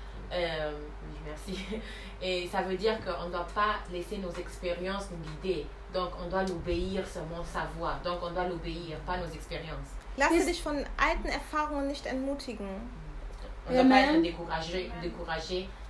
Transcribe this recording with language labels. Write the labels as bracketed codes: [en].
[fr] Oui, merci. Et ça veut dire qu'on ne doit pas laisser nos expériences nous guider. Donc on doit l'obéir seulement sa voix. Donc on doit l'obéir, pas nos expériences. [de] Lasse dich von alten Erfahrungen nicht entmutigen. [fr] On ne doit pas être découragé.